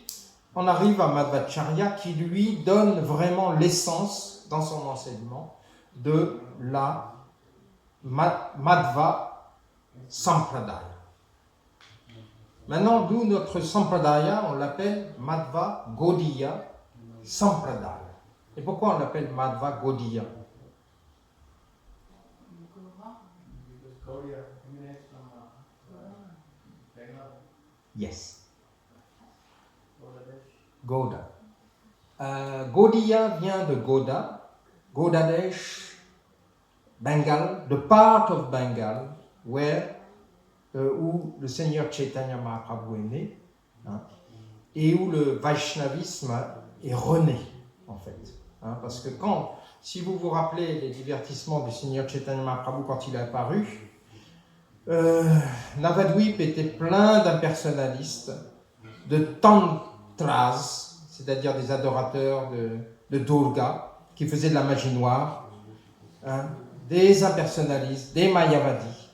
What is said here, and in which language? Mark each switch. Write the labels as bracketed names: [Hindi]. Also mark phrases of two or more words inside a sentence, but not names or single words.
[French] On arrive à Madhvacharya qui lui donne vraiment l'essence dans son enseignement de la Madhva Sampradaya. Maintenant, nous, notre Sampradaya, on l'appelle Madhva Gaudiya Sampradaya. Et pourquoi on l'appelle Madhva Gaudiya? Yes. Gauda. Gaudiya vient de Gauda, Gaudadesh, [English] Bengal, the part of Bengal [French] où le Seigneur Chaitanya Mahaprabhu est né, hein, et où le Vaishnavisme est rené, en fait. Hein, parce que si vous vous rappelez les divertissements du Seigneur Chaitanya Mahaprabhu quand il est apparu, Navadvip était plein d'impersonnalistes, de tantras, c'est-à-dire des adorateurs de Durga, qui faisaient de la magie noire, hein, des impersonnalistes, des mayavadis.